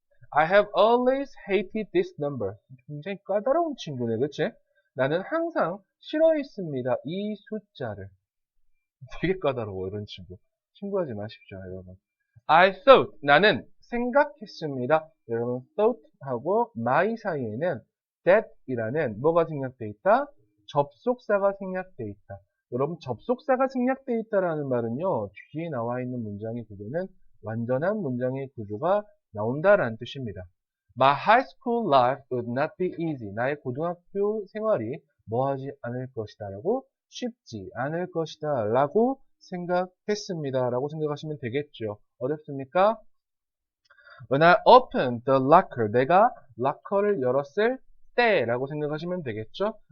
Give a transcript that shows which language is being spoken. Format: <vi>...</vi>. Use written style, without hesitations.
<en>I have always hated this number.</en> <ko>굉장히 까다로운 친구네, 그치? 나는 항상 싫어했습니다. 이 숫자를. 되게 까다로워, 이런 친구. 친구하지 마십시오, 여러분.</ko> <en>I thought.</en> <ko>나는 생각했습니다. 여러분, thought하고 my 사이에는 that이라는 뭐가 생략되어 있다? 접속사가 생략되어 있다. 여러분, 접속사가 생략되어 있다라는 말은요, 뒤에 나와 있는 문장의 구조는 완전한 문장의 구조가 나온다라는 뜻입니다.</ko> <en>My high school life would not be easy.</en> <ko>나의 고등학교 생활이 뭐하지 않을 것이다 라고 쉽지 않을 것이다 라고 생각했습니다 라고 생각하시면 되겠죠. 어렵습니까?</ko> <en>When I opened the locker,</en> <ko>내가 락커를 열었을 때 라고 생각하시면 되겠죠.</ko>